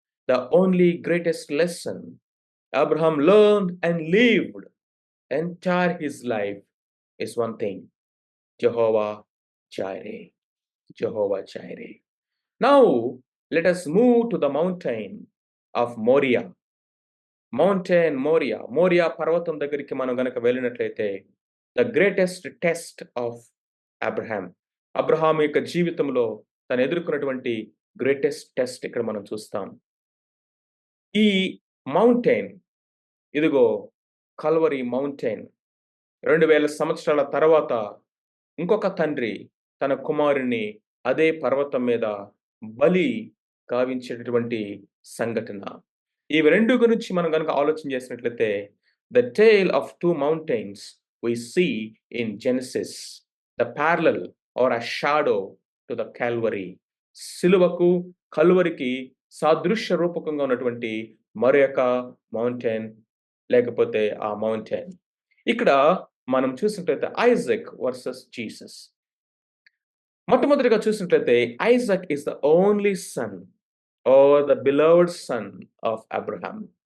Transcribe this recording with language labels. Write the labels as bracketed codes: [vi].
[en] The only greatest lesson Abraham learned and lived entire his life is one thing: Jehovah Jireh. Jehovah Jireh. Now let us move to the mountain of Moriah. Mountain Moriah. Moriah [te] పర్వతం దగ్గరికి మనం గనక వెళ్ళినట్లయితే [en] the greatest test of Abraham. [te] Abraham యొక్క జీవితంలో తను ఎదుర్కొన్నటువంటి [en] greatest test [te] ఇక్కడ మనం చూస్తాం. ఈ మౌంటైన్, ఇదిగో కల్వరీ మౌంటైన్. 2000 సంవత్సరాల తర్వాత ఇంకొక తండ్రి తన కుమారుని అదే పర్వతం మీద బలి గావించేటటువంటి సంఘటన. ఇవి రెండు గురించి మనం గనక ఆలోచన చేసినట్లయితే [en] The tale of 2 mountains we see in Genesis, the parallel or a shadow to the Calvary. [te] సిలువకు కల్వరికి సాదృశ్య రూపకంగా ఉన్నటువంటి మరొక మౌంటైన్, లేకపోతే ఆ మౌంటైన్. ఇక్కడ మనం చూసినట్లయితే ఐజాక్ వర్సెస్ జీసస్. మొట్టమొదటిగా చూసినట్లయితే [en] Isaac is the only son or the beloved son of Abraham.